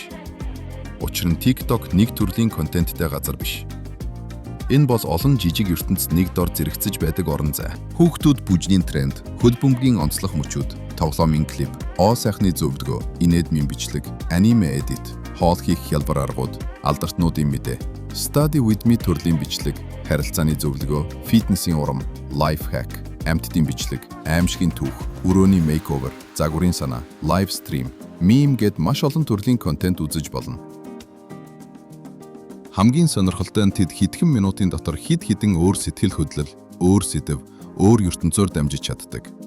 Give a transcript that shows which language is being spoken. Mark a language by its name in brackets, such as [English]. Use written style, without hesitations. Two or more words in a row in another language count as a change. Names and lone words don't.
[Mongolian] Учир нь TikTok нэг төрлийн контенттэй газар биш. Энэ бол олон жижиг ертөнцид нэг дор зэрэгцэж байдаг орон зай. Хүүхдүүд бүжгийн тренд, хөл бөмбөгийн онцлог мөчүүд, тоглоомын клип, оо сайхны зөвлөгөө, инэдмийн бичлэг, аниме эдит, хоол хийх хялбар аргууд, алдартнуудын мэдээ, [English] Study with me [Mongolian] төрлийн бичлэг, харилцааны зөвлөгөө, фитнесийн урам, [English] life hack, [Mongolian] амьтдын бичлэг, аимшигын түүх, өрөөний makeover, загварын санаа, [English] live stream, [Mongolian] meme гэд маш олон төрлийн контент үзэж болно. Хамгийн сонирхолтой нь тэд хэдхэн минутын дотор хэд хэдэн өөр сэтгэл хөдлөл, өөр сэдэв, өөр ертөнцөөр дамжиж чаддаг.